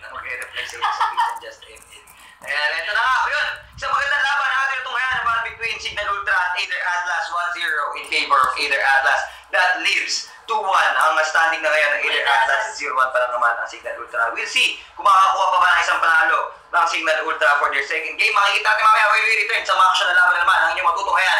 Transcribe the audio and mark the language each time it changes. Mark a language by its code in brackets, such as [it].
[tl] Nag-reply sa page ng Just ML. Ayan, ito na nga. Ayun, isang magandang laban natin itong laban between Cignal Ultra at Aether Atlas. [en] 1-0 in favor of Aether Atlas. That leaves 2-1 [tl] ang standing na ngayon ng [en] Aether Atlas. [tl] 0-1 pa lang naman ang Cignal Ultra. [en] We'll see [tl] kung makakakuha pa ba ng isang panalo ng Cignal Ultra [en] for their second game. [tl] Makikita natin mamaya [en] when we return [tl] sa mga action na laban na naman ang inyong matutunghayan.